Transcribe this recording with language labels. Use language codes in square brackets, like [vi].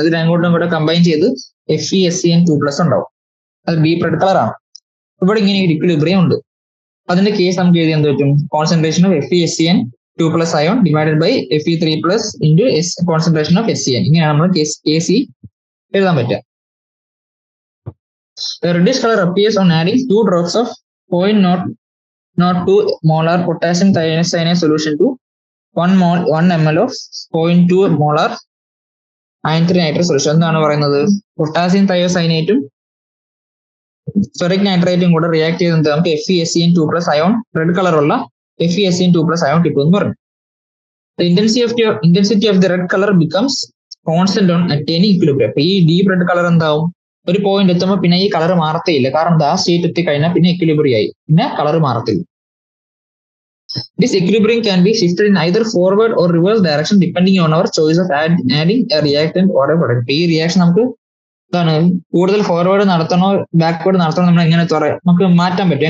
[ml] ഇത് രണ്ടും കൂടെ കമ്പൈൻ ചെയ്ത് FeSCN2 പ്ലസ് ഉണ്ടാവും. അത് ഡീപ് റെഡ് കളറാണ്. ഇവിടെ ഇങ്ങനെ ഒരു ഇക്വിലിബ്രിയം ഉണ്ട്. അതിന്റെ കേസ് നമുക്ക് എഴുതി എന്ത് പറ്റും, concentration of FeSCN2 plus ion divided by Fe3 plus into concentration of SCN. ഇങ്ങനെയാണ് നമ്മൾ KC എഴുതാൻ പറ്റുക. [en] The reddish color appears on adding 2 drops of 0.02 molar potassium thiocyanate solution to 1 ml of 0.2 molar iron 3 nitrate solution. [ml] എന്താണ് പറയുന്നത്, potassium തയോസൈനേറ്റും ferric നൈട്രേറ്റും കൂടെ react ചെയ്ത് നമുക്ക് FeSCN2 plus ion red കളറുള്ള FeSCN2 പ്ലസ് അയോൺ കിട്ടുമെന്ന് പറഞ്ഞു. [en] The intensity of the red color becomes constant on attaining equilibrium. [ml] അപ്പൊ ഈ ഡീപ് റെഡ് കളർ എന്താവും, ഒരു പോയിന്റ് എത്തുമ്പോൾ പിന്നെ ഈ കളർ മാറത്തേയില്ല. കാരണം ആ സ്റ്റേറ്റ് എത്തിക്കഴിഞ്ഞാൽ പിന്നെ equilibrium ആയി, പിന്നെ കളർ മാറത്തില്ല. [en] This equilibrium can be shifted in either forward or reverse direction depending on our choice of adding a reactant or a product. [ml] ഈ റിയാക്ഷൻ നമുക്ക് എന്താണ്, കൂടുതൽ ഫോർവേഡ് നടത്തണോ ബാക്ക്വേർഡ് നടത്തണോ നമ്മൾ എങ്ങനെ നമുക്ക് മാറ്റാൻ പറ്റും.